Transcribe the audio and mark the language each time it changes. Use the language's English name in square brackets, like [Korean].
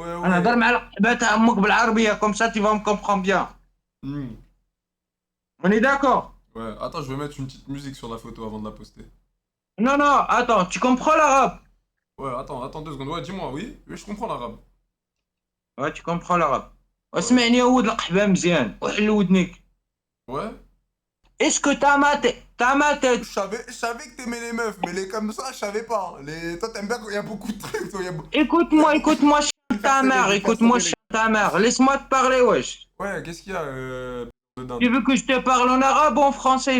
[Arabic] أنا هضر مع القحبة تاع أمك بالعربية, [French] comme ça tu vas me comprendre bien. On est d'accord? Ouais, attends, je vais mettre une petite musique sur la photo avant de la poster. Non, attends, tu comprends l'arabe? Ouais, attends 2 secondes. Ouais, dis-moi, oui, je comprends l'arabe. Ouais, tu comprends l'arabe. [Arabic] اسمعني يا ولد القحبة مزيان, وحل ودنيك. [French] Ouais. Est-ce que t'as ma tête? Je savais que t'aimais les meufs, mais les comme ça, je savais pas. Toi, t'aimes bien quand il y a beaucoup de trucs. Toi, Écoute-moi, chien ta mère, écoute-moi, chien ta mère. Laisse-moi te parler, wesh. Ouais, qu'est-ce qu'il y a dedans? Tu veux que je te parle en arabe ou en français?